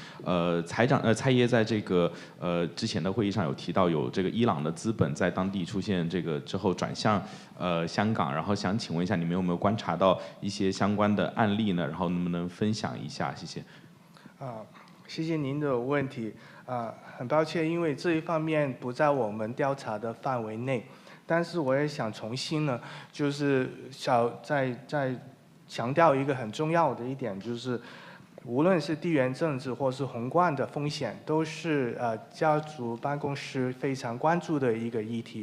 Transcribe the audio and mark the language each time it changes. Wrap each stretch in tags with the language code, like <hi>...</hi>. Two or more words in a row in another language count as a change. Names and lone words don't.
<zh>蔡爺在這個之前的會議上有提到，有這個伊朗的資本在當地出現這個之後轉向香港，然後想請問一下，你們有沒有觀察到一些相關的案例呢？然後能不能分享一下？謝謝。謝謝您的問題。很抱歉，因为这一方面不在我们调查的范围内。但是我也想重新呢，就是再强调一个很重要的一点，就是无论是地缘政治或是宏观的风险，都是家族办公室非常关注的一个议题。</zh>